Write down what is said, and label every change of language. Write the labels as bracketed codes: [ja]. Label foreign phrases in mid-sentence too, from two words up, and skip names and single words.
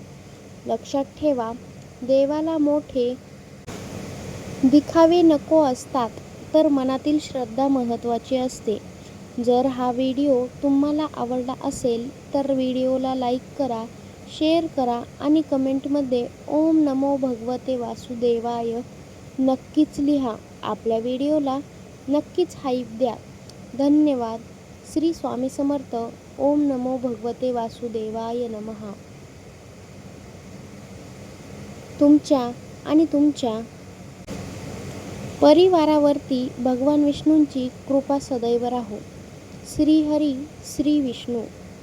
[mr] लक्षात ठेवा, देवाला मोठे दिखावे नको असतात, तर मनातील श्रद्धा महत्त्वाची असते. जर हा व्हिडिओ तुम्हाला आवडला असेल तर व्हिडिओला लाईक करा, शेअर करा आणि कमेंटमध्ये [sa] ओम नमो भगवते वासुदेवाय [mr] नक्कीच लिहा. आपल्या व्हिडिओला नक्कीच हाईप द्या. धन्यवाद. श्री स्वामी समर्थ. [sa] ओम नमो भगवते वासुदेवाय नमः. [mr] तुमच्या आणि तुमच्या परिवारावरती भगवान विष्णूंची कृपा सदैव राहो. श्री हरी, श्री विष्णू.